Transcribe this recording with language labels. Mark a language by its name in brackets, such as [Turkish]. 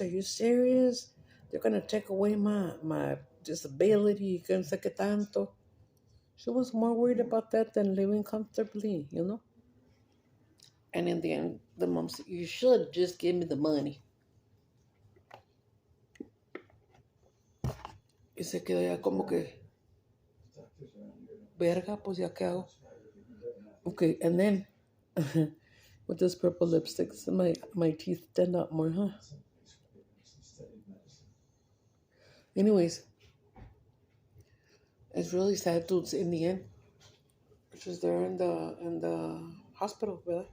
[English] Are you serious? They're going to take away my disability. [Spanish] Que no sé qué tanto. [English] She was more worried about that than living comfortably. And in the end, the mom said, you should just give me the money. [Spanish] Y se quedó ya como que, verga, pues ya qué hago. [English] Okay, and then with this purple lipstick, so my teeth stand out more, huh? Anyways, it's really sad, dudes. In the end, she's there in the hospital, ¿verdad?